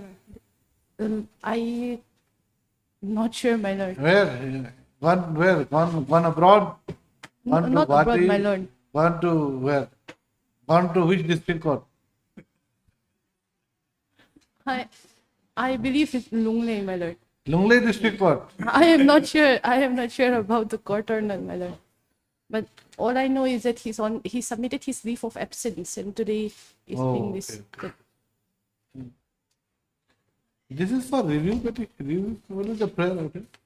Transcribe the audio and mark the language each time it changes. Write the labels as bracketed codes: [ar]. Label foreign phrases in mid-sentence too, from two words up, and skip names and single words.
[en] my lord. I not sure, my lord. Where? Where? Gone abroad? Gone to Not abroad, Guwahati? my lord. Gone to where? Gone to which district court? I believe it's Lunglei, my lord. Lunglei district court. I am not sure. I am not sure about the court or not, my lord. But all I know is that he submitted his leave of absence and today is Oh, being okay, this. This is for review, but review. What is the prayer? Okay.